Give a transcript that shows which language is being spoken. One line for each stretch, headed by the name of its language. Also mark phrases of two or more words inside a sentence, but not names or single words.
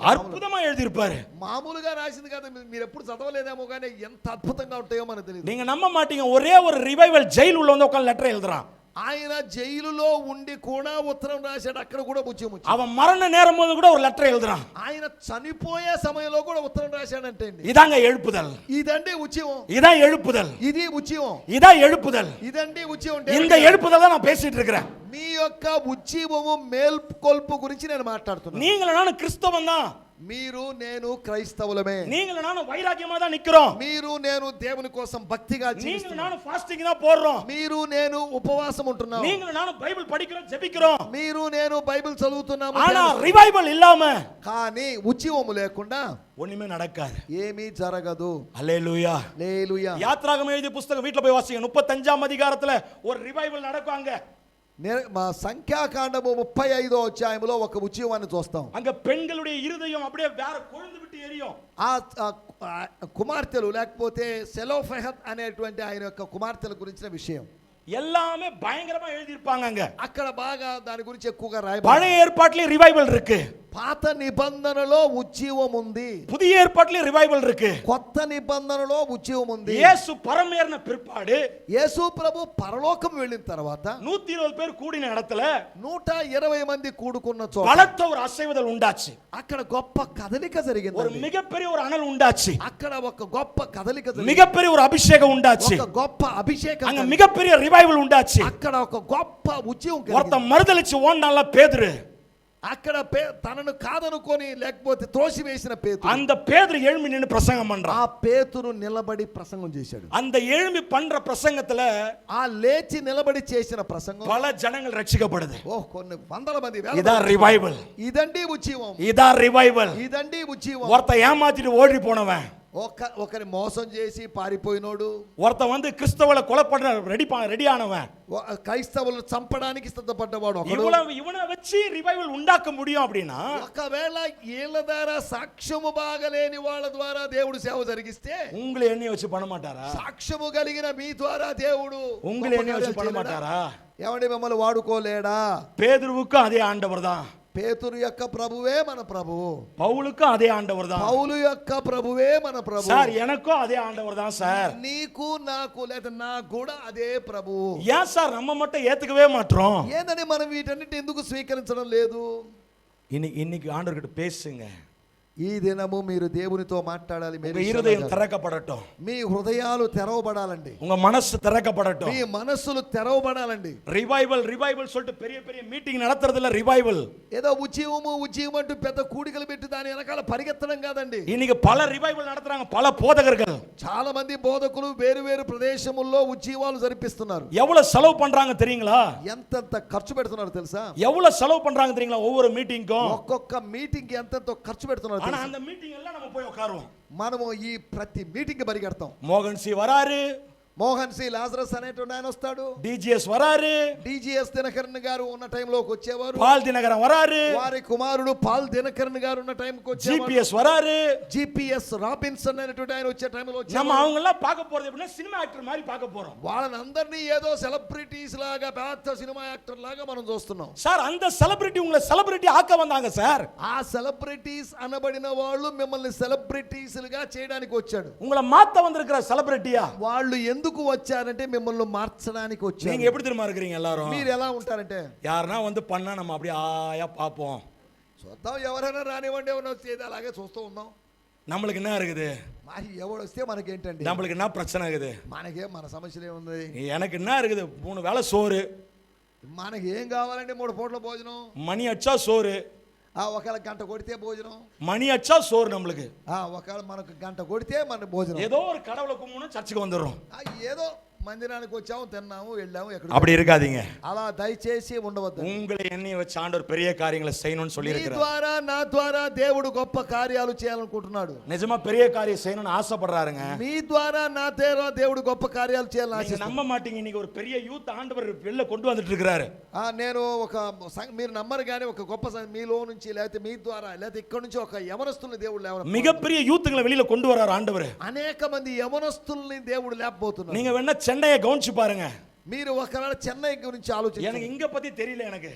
Tamil: அற்புதமா எழுதி இருப்பாரு.
Telugu: మామూలుగా రాసింది కదా, మీరు ఎప్పుడు చదవలేదేమో కానీ ఎంత అద్భుతంగా ఉంటాయో మనకు తెలియదు.
Tamil: நீங்க நம்ப மாட்டீங்க, ஒரே ஒரு ரிவைவல் ஜெயில் உள்ள வந்து உட்கார்ந்து லெட்டர் எழுதுறான்.
Telugu: ఆయన జైలులో ఉండి కూడా ఉత్తరం రాశాడు. అక్కడ కూడా ముచ్చి
Tamil: அவன் மரண நேரம் போது கூட ஒரு லெட்டர் எழுதுறான்.
Telugu: ఆయన చనిపోయే సమయంలో కూడా ఉత్తరం రాశాడంటే
Tamil: இதாங்க எழுப்புதல்.
Telugu: ఇదండి ఉద్యమం,
Tamil: இதான் எழுப்புதல்.
Telugu: ఇది ఉద్యమం,
Tamil: இதான் எழுப்புதல்.
Telugu: ఇదండి ఉద్యమం.
Tamil: இந்த எழுப்புதல் தான் நான் பேசிட்டு இருக்கிறேன்.
Telugu: మీ యొక్క ఉద్యమము మేల్కొల్పు గురించి నేను మాట్లాడుతున్నాను.
Tamil: நீங்களும் நானும் கிறிஸ்தவன் தான்.
Telugu: మీరు నేను క్రైస్తవులమే.
Tamil: நீங்களும் நானும் வைராக்கியமா தான் நிக்கிறோம்.
Telugu: మీరు నేను దేవుని కోసం భక్తిగా
Tamil: நீங்களும்
Telugu: జీవిస్తున్నాం.
Tamil: நானும் ஃபாஸ்டிங் தான் போடுறோம்.
Telugu: మీరు నేను ఉపవాసం ఉంటున్నాం.
Tamil: நீங்களும் நானும் பைபிள் படிக்கிறோம், ஜெபிக்கிறோம்.
Telugu: మీరు నేను బైబిల్ చదువుతున్నాము.
Tamil: ஆனா ரிவைவல் இல்லாம
Telugu: కానీ ఉద్యమము లేకుండా
Tamil: ஒண்ணுமே நடக்காது,
Telugu: ఏమీ జరగదు.
Tamil: அல்லேலூயா.
Telugu: హల్లెలూయా.
Tamil: யாத்ராகமம் எழுதிய புத்தகம் வீட்ல போய் வாசிங்க. 35ஆம் அதிகாரத்துல ஒரு ரிவைவல் நடக்கும். அங்க
Telugu: మా సంఖ్యాకాండము 35వ అధ్యాయంలో ఒక ఉద్యమాన్ని చూస్తాం.
Tamil: அங்க பெண்களுடைய இருதயம் அப்படியே வேற கொழுந்து விட்டு எரியும்.
Telugu: ఆ కుమార్తెలు లేకపోతే సెలోఫెహత్ అనేటువంటి ఆయన యొక్క కుమార్తెల గురించిన విషయం
Tamil: எல்லாமே பயங்கரமா எழுதி இருப்பாங்க. அங்க
Telugu: అక్కడ బాగా దాని గురించి ఎక్కువగా రాయబడింది.
Tamil: பழைய ஏற்பாட்டிலே ரிவைவல் இருக்கு,
Telugu: పాత నిబంధనలో ఉజ్జీవం ఉంది,
Tamil: புதிய ஏற்பாட்டிலே ரிவைவல் இருக்கு.
Telugu: కొత్త నిబంధనలో ఉజ్జీవం ఉంది.
Tamil: இயேசு பரமேறின பிற்பாடு,
Telugu: యేసు ప్రభు పరలోకం వెళ్ళిన తర్వాత
Tamil: 120 பேர் கூடின இடத்துல
Telugu: 120 మంది కూడుకున్న చోట
Tamil: பலத்த ஒரு அசைவுதல் உண்டாச்சு.
Telugu: అక్కడ గొప్ప కదలిక
Tamil: ஒரு
Telugu: జరిగింది.
Tamil: மிகப்பெரிய ஒரு அனல் உண்டாச்சு.
Telugu: అక్కడ ఒక గొప్ప కదలిక జరిగింది.
Tamil: மிகப்பெரிய ஒரு அபிஷேகம் உண்டாச்சு.
Telugu: ఒక గొప్ప అభిషేకం,
Tamil: அங்க மிகப்பெரிய ரிவைவல் உண்டாச்சு.
Telugu: అక్కడ ఒక గొప్ప ఉజ్జీవం
Tamil: ஒருத்த
Telugu: కలిగింది.
Tamil: மறுதலிச்சு ஓண்டான்ல பேதுரு.
Telugu: అక్కడ తనను కాదనుకొని లేకపోతే త్రోసివేసిన పేతురు,
Tamil: அந்த பேதுரு எழும்பி நின்னு பிரசங்கம்
Telugu: ఆ
Tamil: பண்றான்.
Telugu: పేతురు నిలబడి ప్రసంగం చేశాడు.
Tamil: அந்த எழும்பி பண்ற பிரசங்கத்துல
Telugu: ఆ లేచి నిలబడి చేసిన ప్రసంగం
Tamil: பல ஜனங்கள் ரட்சிக்கப்படுது.
Telugu: కొన్ని వందల మంది, వేల
Tamil: இதான்
Telugu: మంది.
Tamil: ரிவைவல்.
Telugu: ఇదండి ఉజ్జీవం,
Tamil: இதான் ரிவைவல்.
Telugu: ఇదండి ఉజ్జీవం.
Tamil: ஒருத்த ஏமாத்திட்டு ஓடி போனவன்,
Telugu: ఒకరి మోసం చేసి పారిపోయినోడు,
Tamil: ஒருத்த வந்து கிறிஸ்தவளை கொலை பண்ண ரெடி ஆனவன்,
Telugu: క్రైస్తవులను చంపడానికి సిద్ధపడ్డవాడు ఒకడు.
Tamil: இவனை வச்சு ரிவைவல் உண்டாக்க முடியும் அப்படின்னா,
Telugu: ఒకవేళ వీళ్ళ ద్వారా సాక్ష్యము బాగలేని వాళ్ళ ద్వారా దేవుడు సేవ జరిగిస్తే
Tamil: உங்களை எண்ணெய் வச்சு பண்ண மாட்டாரா?
Telugu: సాక్ష్యము కలిగిన మీ ద్వారా దేవుడు
Tamil: உங்களை எண்ணெய் வச்சு பண்ண மாட்டாரா?
Telugu: ఏమండి మిమ్మల్ని వాడుకోలేడా?
Tamil: பேதுருவுக்கும் அதே ஆண்டவர் தான்,
Telugu: పేతురు యొక్క ప్రభువే మన ప్రభువు,
Tamil: பவுலுக்கும் அதே ஆண்டவர் தான்,
Telugu: పౌలు యొక్క ప్రభువే మన ప్రభువు.
Tamil: சார் எனக்கும் அதே ஆண்டவர் தான் சார்.
Telugu: నీకు నాకు లేదా నాకు కూడా అదే ప్రభువు.
Tamil: ஏன் சார் நம்ம மட்டும் ஏத்துக்கவே மாட்டோம்?
Telugu: ఏందని మనం వీటన్నిటి ఎందుకు స్వీకరించడం లేదు?
Tamil: இன்னைக்கு ஆண்டவர்கிட்ட பேசுங்க.
Telugu: ఈ దినము మీరు దేవునితో మాట్లాడాలి.
Tamil: உங்க இருதயம் திறக்கப்படட்டும்,
Telugu: మీ హృదయాలు తెరవబడాలండి,
Tamil: உங்க మనసు திறக்கப்படட்டும்,
Telugu: మీ మనస్సులు తెరవబడాలండి.
Tamil: ரிவைவல் ரிவைவல் சொல்லிட்டு பெரிய பெரிய மீட்டிங் நடத்துறதுல ரிவைவல்,
Telugu: ఏదో ఉజ్జీవం అంటూ పెద్ద కూడికలు పెట్టి దాని వెనకాల పరిగెత్తడం కాదండి.
Tamil: இன்னைக்கு பல ரிவைவல் நடத்துறாங்க பல போதகர்கள்.
Telugu: చాలా మంది బోధకులు వేరు వేరు ప్రదేశముల్లో ఉజ్జీవాలు జరిపిస్తున్నారు.
Tamil: எவ்வளவு செலவு பண்றாங்க தெரியுங்களா?
Telugu: ఎంతెంత ఖర్చు పెడుతున్నారు తెలుసా?
Tamil: எவ்வளவு செலவு பண்றாங்க தெரியுங்களா? ஒவ்வொரு மீட்டிங்க்கும்
Telugu: ఒక్కొక్క మీటింగ్ కి ఎంతెంతో ఖర్చు పెడుతున్నారు
Tamil: ஆனா
Telugu: తెలుసా?
Tamil: அந்த மீட்டிங் எல்லாம் நம்ம போய் உட்காருவோம்.
Telugu: మనము ఈ ప్రతి మీటింగ్ కి పరిగెడతాం.
Tamil: மோகன் சி வராரு,
Telugu: మోహన్ సి లాజరస్ అనేటువంటి ఆయన వస్తాడు,
Tamil: டிஜிஎஸ் వరారు,
Telugu: డిజిఎస్ దినకరన్ గారు ఉన్న టైంలోకి వచ్చేవారు,
Tamil: பால் தினகரன் వరారు,
Telugu: వారి కుమారుడు పాల్ దినకరన్ గారు ఉన్న టైంకి వచ్చేవారు,
Tamil: ஜிபிஎஸ் వరారు,
Telugu: జిపిఎస్ రాబిన్సన్ అనేటువంటి ఆయన వచ్చే టైంలో
Tamil: நம்ம
Telugu: వచ్చేవారు.
Tamil: அவங்க எல்லாம் பார்க்க போறது எப்படின்னா
English: cinema actor
Tamil: மாதிரி பார்க்க போறோம்.
Telugu: వాళ్ళని అందరినీ ఏదో సెలబ్రిటీస్ లాగా, పెద్ద
English: cinema actor
Telugu: లాగా మనం చూస్తున్నాం.
Tamil: சார் அந்த செலிபிரிட்டி உங்களை செலிபிரிட்டி ஆக்க வந்தாங்க சார்.
Telugu: ఆ సెలబ్రిటీస్ అనబడిన వాళ్ళు మిమ్మల్ని సెలబ్రిటీస్లుగా చేయడానికి వచ్చాడు.
Tamil: உங்களை மாத்த வந்திருக்கிற செலிபிரிட்டியா?
Telugu: వాళ్ళు ఎందుకు వచ్చారంటే మిమ్మల్ని మార్చడానికి వచ్చారు.
Tamil: நீங்க எப்படி தெரியுமா இருக்கிறீங்க எல்லாரும்?
Telugu: మీరు ఎలా ఉంటారంటే,
Tamil: யாருன்னா வந்து பண்ணா நம்ம அப்படியே ஆயா பார்ப்போம்.
Telugu: చూద్దాం, ఎవరైనా రానివ్వండి, ఏమైనా వచ్చేది అలాగే చూస్తూ ఉన్నాం.
Tamil: நம்மளுக்கு என்ன இருக்குது?
Telugu: మరి ఎవడు వస్తే మనకేంటండి?
Tamil: நம்மளுக்கு என்ன பிரச்சனை இருக்குது?
Telugu: మనకేం మన సమస్యలు ఏముంది?
Tamil: எனக்கு என்ன இருக்குது? 3 வேளை சோறு.
Telugu: మనకి ఏం కావాలండి? 3 పూట్ల భోజనం.
Tamil: மணி அடிச்சா சோறு.
Telugu: ఒకవేళ గంట కొడితే భోజనం.
Tamil: மணி அடிச்சா சோறு நம்மளுக்கு.
Telugu: ఒకవేళ మనకు గంట కొడితే మన భోజనం.
Tamil: ஏதோ ஒரு கடவுளை கும்பிடணும் சர்ச்சுக்கு வந்துடுறோம்.
Telugu: ఏదో మందిరానికి వచ్చాము, తిన్నాము, వెళ్ళాము, ఎక్కడ.
Tamil: அப்படி இருக்காதீங்க.
Telugu: అలా దయచేసి ఉండవద్దు.
Tamil: உங்களை எண்ணி வச்சு ஆண்டவர் பெரிய காரியங்களை செய்யணும்னு சொல்லி
Telugu: నీ
Tamil: இருக்கிறார்.
Telugu: ద్వారా నా ద్వారా దేవుడు గొప్ప కార్యాలు చేయాలనుకుంటున్నాడు.
Tamil: நிஜமா பெரிய காரியம் செய்யணும்னு ஆசைப்படுறாருங்க.
Telugu: మీ ద్వారా నా ద్వారా దేవుడు గొప్ప కార్యాలు చేయాలని
Tamil: நீங்க
Telugu: ఆశిస్తున్నాడు.
Tamil: நம்ப மாட்டீங்க, இன்னைக்கு ஒரு பெரிய யூத் ஆண்டவர் வெளில கொண்டு வந்துட்டு இருக்காரு.
Telugu: నేను మీరు నమ్మరు కానీ ఒక గొప్ప మీలో నుంచి లేకపోతే మీ ద్వారా లేకపోతే ఇక్కడ నుంచి ఒక యవనస్తుల్ని దేవుడు లేవన
Tamil: மிகப்பெரிய யூத்துங்களை வெளியில கொண்டு வராரு ஆண்டவர்.
Telugu: అనేక మంది యవనస్తుల్ని దేవుడు లేపబోతున్నాడు.
Tamil: நீங்க வேணா சென்னையை கவனிச்சு பாருங்க.
Telugu: మీరు ఒకవేళ చెన్నై గురించి ఆలోచించండి.
Tamil: எனக்கு இங்க பத்தி தெரியல, எனக்கு